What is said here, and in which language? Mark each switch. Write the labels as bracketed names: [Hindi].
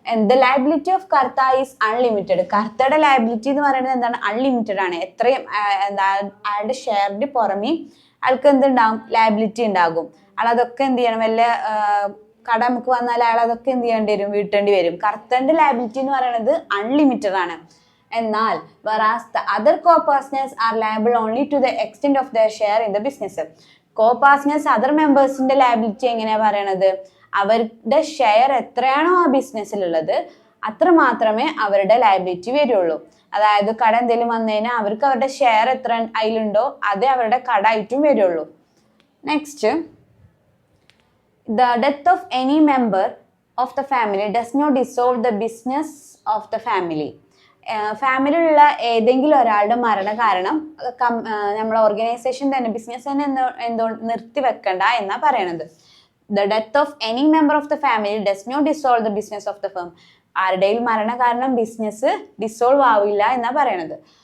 [English] The liability of karta is unlimited. [Malayalam] കർത്തയുടെ liability എന്ന് പറയുന്നത് എന്താണ്? അൺലിമിറ്റഡ് ആണ്. എത്രയും അയാളുടെ ഷെയറിന് പുറമേ അയാൾക്ക് എന്തുണ്ടാവും, ലയബിലിറ്റി ഉണ്ടാകും. അയാളതൊക്കെ എന്ത് ചെയ്യണം, വല്ല കട നമുക്ക് വന്നാൽ അയാൾ അതൊക്കെ എന്ത് ചെയ്യേണ്ടി വരും, വീട്ടേണ്ടി വരും. കർത്തന്റെ ലയബിലിറ്റി എന്ന് പറയുന്നത് അൺലിമിറ്റഡ് ആണ്. [English] എന്നാൽ whereas the other co-partners are liable only to the extent of their share in the business. [Malayalam] co-partners other മെമ്പേഴ്സിന്റെ liability എങ്ങനെയാ പറയണത്? അവരുടെ ഷെയർ എത്രയാണോ ആ ബിസിനസ്സിലുള്ളത് അത്ര മാത്രമേ അവരുടെ ലയബിലിറ്റി വരുള്ളൂ. അതായത് കട എന്തെങ്കിലും വന്നു കഴിഞ്ഞാൽ അവർക്ക് അവരുടെ ഷെയർ എത്ര അതിലുണ്ടോ അതേ അവരുടെ കട ആയിട്ടും വരുള്ളൂ. [English] Next, the death of any member of the family does not dissolve the business of the family. [Malayalam] ഫാമിലിയിലുള്ള ഏതെങ്കിലും ഒരാളുടെ മരണ കാരണം നമ്മളെ ഓർഗനൈസേഷൻ തന്നെ ബിസിനസ് തന്നെ എന്തോ നിർത്തി വെക്കണ്ട എന്നാ പറയണത്. [English] The death of any member of the family does not dissolve the business of the firm. [Malayalam] ആരുടെയും മരണ കാരണം ബിസിനസ് ഡിസോൾവ് ആവില്ല എന്നാ പറയണത്.